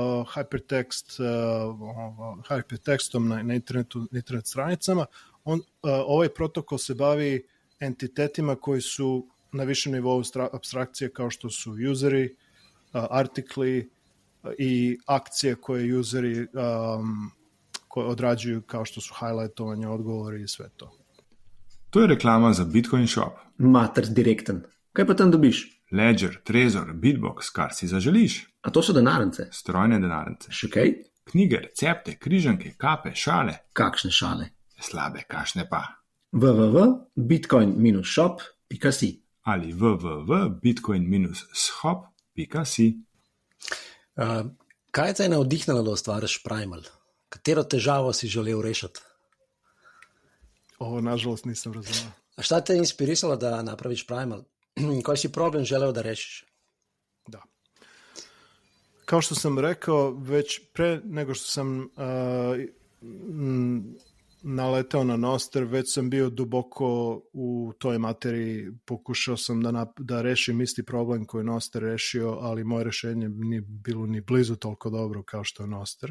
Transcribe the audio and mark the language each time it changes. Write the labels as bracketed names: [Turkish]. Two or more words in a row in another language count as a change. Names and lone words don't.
[Serbian] hypertekstom na internet stranicama, ovaj protokol se bavi entitetima koji su na višem nivou apstrakcije, kao što su useri, artikli i akcije koje useri koje odrađuju kao što su highlightovanje, odgovori i sve to. [Slovenian] To je reklama za Bitcoin Shop. Mater direkten. Kaj pa tam dobiš? Ledger, Trezor, Bitbox, kar si zaželiš. A to so denarnice? Strojne denarnice. Še kaj? Knjige, recepte, križanke, kape, šale. Kakšne šale? Slabe, kašne pa. www.bitcoin-shop.si Ali www.bitcoin-shop.si. Kaj te je navdihnilo, da ustvariš Primal? Katero težavo si želel rešiti? [Serbian] Ovo, nažalost, nisam razumio. A šta te je inspirisalo da napraviš Primal? Koji si problem želeo da rešiš? Da. Kao što sam rekao, već pre nego što sam naletao na Nostr, već sam bio duboko u toj materiji, pokušao sam da rešim isti problem koji je Nostr rešio, ali moje rešenje nije bilo ni blizu toliko dobro kao što je Nostr.